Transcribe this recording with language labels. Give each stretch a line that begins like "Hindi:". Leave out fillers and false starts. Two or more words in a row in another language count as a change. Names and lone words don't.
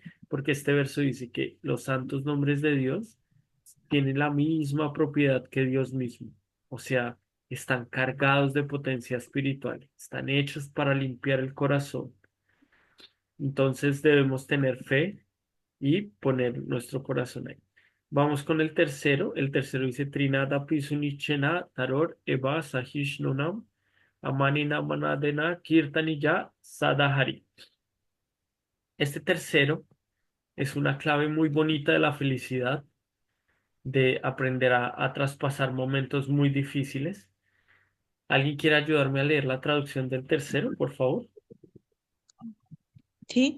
Spanish: Porque este verso dice que los santos nombres de Dios tienen la misma propiedad que Dios mismo. O sea, están cargados de potencia espiritual, están hechos para limpiar el corazón. Entonces debemos tener fe y poner nuestro corazón ahí. Vamos con el tercero. El tercero dice
Sanskrit: Trinada Pisunichena Taror Eva Sahishnunam Amanina Manadena Kirtaniya Sadahari.
Spanish: Este tercero es una clave muy bonita de la felicidad, de aprender a traspasar momentos muy difíciles. ¿Alguien quiere ayudarme a leer la traducción del tercero, por favor? ¿Sí?